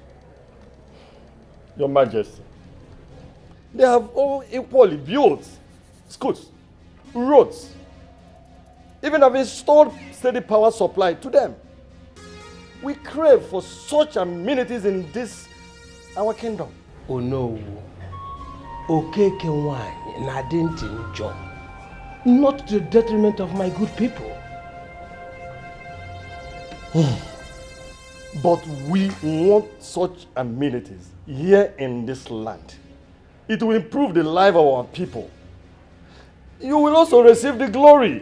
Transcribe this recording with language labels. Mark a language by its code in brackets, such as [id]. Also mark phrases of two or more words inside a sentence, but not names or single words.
[en] Your Majesty, they have all equally built schools, roads, even have installed steady power supply to them. We crave for such amenities in this, our kingdom. Oh no. Okeke wine na didn't enjoy. Not to the detriment of my good people. But we want such amenities here in this land. It will improve the life of our people. You will also receive the glory.